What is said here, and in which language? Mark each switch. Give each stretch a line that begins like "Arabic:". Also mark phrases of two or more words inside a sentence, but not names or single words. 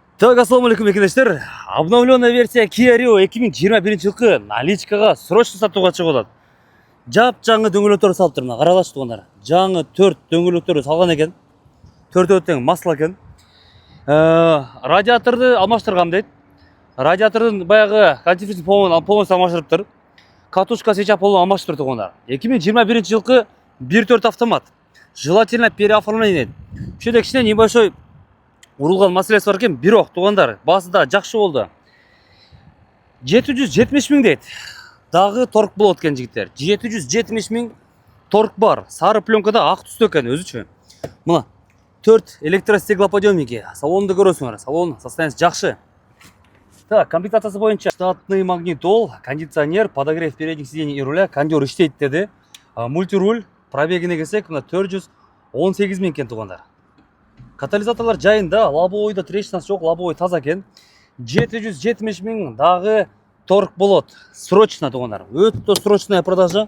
Kyrgyz: Так,
Arabic: السلام عليكم
Kyrgyz: arkadaşlar.
Russian: Обновленная версия
Kyrgyz: Kia Rio 2021 жылкы наличкага срочно сатууга чыгып атат. Жап-жаңы дөңгөлөктөрдү салып тур, мына карагылачы туугандар. Жаңы 4 дөңгөлөктөрдү салган экен. 4 тең масла экен. Радиаторду алмаштыргам дейт. Радиатордун баягы антифриз полностью алмаштырыптыр.
Russian: Катушка сейчас полностью
Kyrgyz: алмаштырып туугандар. 2021 жылкы 1.4 автомат.
Russian: Желательно переоформление
Kyrgyz: дейт. Ушеде кичине небольшой урулган маселеси бар экен, бирок туугандар, баасында жакшы болду. 770 миң дейт. Дагы торг болот экен жигиттер. 770 миң торг бар. Сары пленкада ак түстө экен өзүчө. Мына 4 электростеклоподъемники. Салонду көрөсүңөр. Салон состояниясы жакшы.
Russian: Так,
Kyrgyz: комплектациясы боюнча
Russian: штатный магнитол, кондиционер, подогрев передних сидений и руля,
Kyrgyz: кондер иштейт деди. Мультируль, пробегине келсек, мына 418 миң экен туугандар. Катализаторлар жайында, лобовойда трещинасы жок, лобовой таза экен. 770 миң дагы торг болот. Срочно туугандар. Өтө
Russian: срочная продажа.